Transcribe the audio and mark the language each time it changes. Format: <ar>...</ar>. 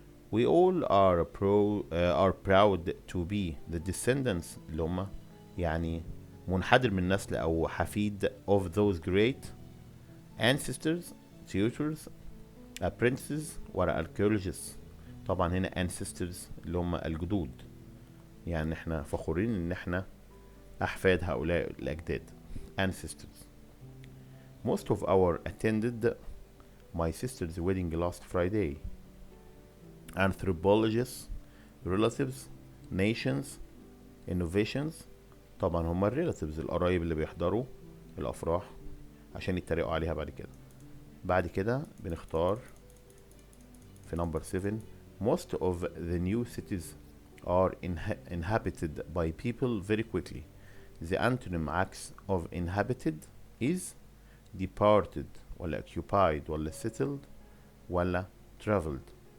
<en>We all are proud to be the descendants</en> <ar>اللي هم يعني منحدر من نسل او حفيد</ar> <en>of those great ancestors, tutors, apprentices ولا archaeologists.</en> <ar>طبعا هنا ancestors اللي هم الجدود، يعني احنا فخورين ان احنا احفاد هؤلاء الاجداد ancestors.</ar> <en>Most of our attended my sister's wedding last Friday. Anthropologists, relatives, nations, innovations.</en> <ar>طبعا هم relatives القرايب اللي بيحضروا الافراح عشان يتريقوا عليها بعد كده. بعد كده بنختار في</ar> <en>number 7 most of the new cities are inhabited by people very quickly. The antonym of inhabited is departed ولا occupied ولا settled ولا traveled.</en>